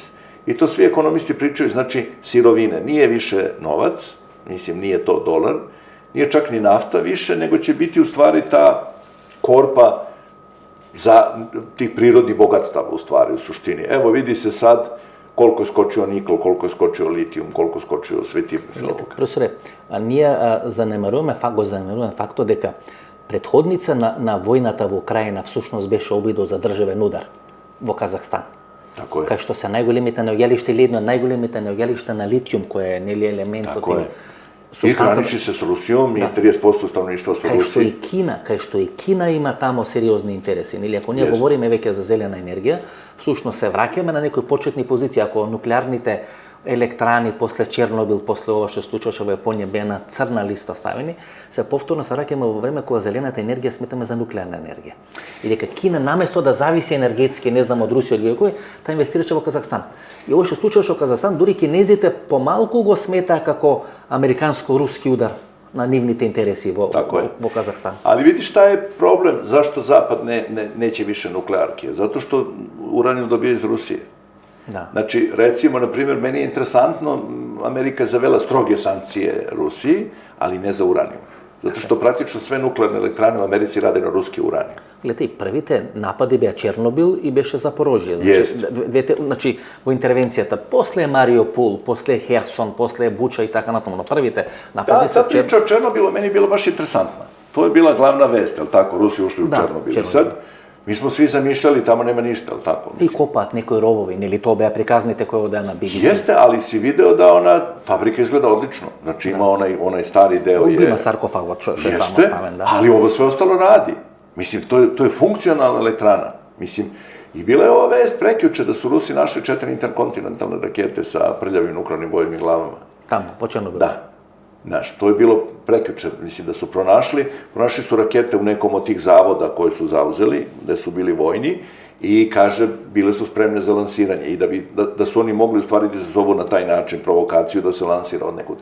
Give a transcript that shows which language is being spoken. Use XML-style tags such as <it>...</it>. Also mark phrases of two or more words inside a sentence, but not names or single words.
<sr>I to svi ekonomisti pričaju, znači sirovine, nije više novac, mislim nije to dolar, nije čak ni nafta više, nego će biti u stvari ta korpa tih prirodnih bogatstava u stvari, u suštini. Evo vidi se sad koliko je skočio nikl, koliko je skočio litijum, koliko je skočio sve ti ovoga. Profesore,</sr> <mk>ние занемаруваме фактот дека претходница на војната во Украина всушност беше обидот за државен удар во Казахстан.</mk> <sr>Tako je.</sr> <mk>Кај што се најголемите неоѓалишта или едно од најголемите неоѓалишта на литиум, кој е нели елементот</mk> <sr>Tako je. I hraniči se s Rusijom i 30% stanovništva su Rusi.</sr> <mk>Кај што и Кина има тамо сериозни интереси. Нели ако ние говориме веќе за зелена енергија, всушност се враќаме на некои почетни позиции. Ако нуклеарните електрани после Чернобил, после ова што случуваше во Јапонија беа на црна листа ставени, се повторно се враќаме во време кога зелената енергија сметаме за нуклеарна енергија. И дека Кина наместо да зависи енергетски, не знам од Русија или кој, та инвестираше во Казахстан. И ова што случуваше во Казахстан, дури кинезите помалку го сметаа како американско-руски удар на нивните интереси во Казахстан.</mk> <sr>Ali vidi šta je problem, zašto Zapad neće više nuklearke? Zato što uranijum dobija iz Rusije. Da. Znači, recimo, na primjer, meni je interesantno, Amerika je zavela stroge sankcije Rusiji, ali ne za uranijum. Zato što praktično sve nuklearne elektrane u Americi rade na ruski uranijum.</sr> <mk>Гледате, првите напади беа Чернобил и беше Запорожје. Значи, во интервенцијата, после Мариупол, после Херсон, после Буча и така натаму, но првите напади</mk> <sr>Ta priča o Černobilu meni je bila baš interesantna. To je bila glavna vest, jel tako? Rusi ušli u Černobil. Sad, mi smo svi zamišljali, tamo nema ništa, jel tako?</sr> <mk>И копаат некои ровови, нели тоа беа приказните кои одеа на BBC.</mk> <sr>Jeste, ali si video da ona fabrika izgleda odlično. Znači, ima onaj stari deo je...</sr> <mk>Има саркофагот што е таму ставен, да.</mk> <sr>Ali ovo sve ostalo radi. Mislim, to je funkcionalna elektrana. Mislim, i bila je ova vest prekjuče da su Rusi našli 4 interkontinentalne rakete sa prljavim nuklearnim bojevim glavama. Tamo, po Černobilu. Da. Znaš, to je bilo prekjuče, mislim da su pronašli su rakete u nekom od tih zavoda koje su zauzeli, gde su bili vojni, i kaže, bile su spremne za lansiranje i da su oni mogli u stvari da izazovu na taj način provokaciju da se lansira od nekud.</sr>